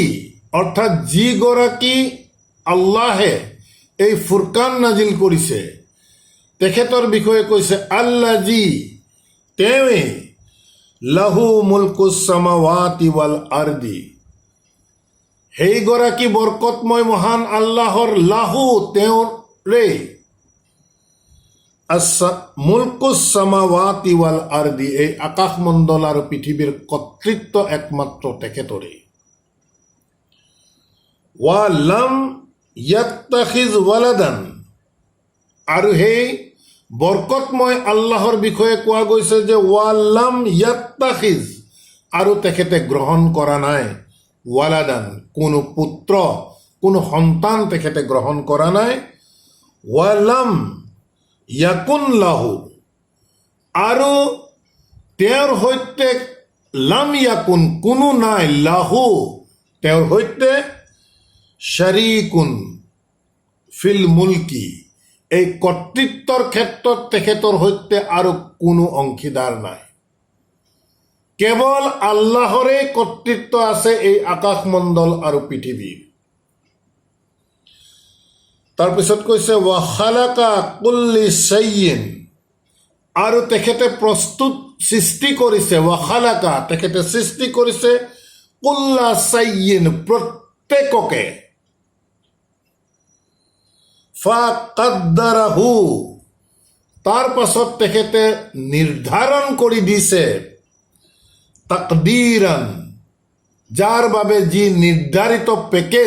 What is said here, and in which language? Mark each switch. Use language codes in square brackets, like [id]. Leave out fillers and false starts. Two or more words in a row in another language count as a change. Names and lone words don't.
[as] অৰ্থাৎ যিগৰাকী আল্লাহে এই ফুৰকান নাজিল কৰিছে তেখেতৰ বিষয়ে কৈছে আল্লাযী তেওঁৱে [ar] له ملك السماوات والأرض [as] সেইগৰাকী বৰকতময় মহান আল্লাহৰ লাহু তেওঁৰে [ar] ملك السماوات والأرض [as] এই আকাশমণ্ডল আৰু পৃথিৱীৰ কৰ্তৃত্ব একমাত্ৰ তেখেতৰে [ar] ولم يتخذ ولدا [as] আৰু সেই বৰকতময় আল্লাহৰ বিষয়ে কোৱা গৈছে যে [ar] ولم يتخذ [as] আৰু তেখেতে গ্ৰহণ কৰা নাই ওয়ালাদান কোনো পুত্ৰ কোনো সন্তান তেখেতে গ্ৰহণ কৰা নাই [ar] ولم يكن له [as] আৰু তেওঁৰ সৈতে [ar] لم يكن [as] কোনো নাই লাহু তেওঁৰ সৈতে [ar] شريك في الملك [as] এই কৰ্তৃত্বৰ ক্ষেত্ৰত তেখেতৰ সৈতে আৰু কোনো অংশীদাৰ নাই কেৱল আল্লাহৰে কৰ্তৃত্ব আছে এই আকাশমণ্ডল আৰু পৃথিৱীৰ তাৰপিছত কৈছে [ar] وخلق كل شيء [as] আৰু তেখেতে প্ৰস্তুত সৃষ্টি কৰিছে [ar] وخلق [as] তেখেতে সৃষ্টি কৰিছে [ar] كل شيء [as] প্ৰত্যেককে ফাকাদ্দাৰাহু তাৰ পাছত তেখেতে নিৰ্ধাৰণ কৰি দিছে তাকদীৰান যাৰ বাবে যি নিৰ্ধাৰিত পেকেজ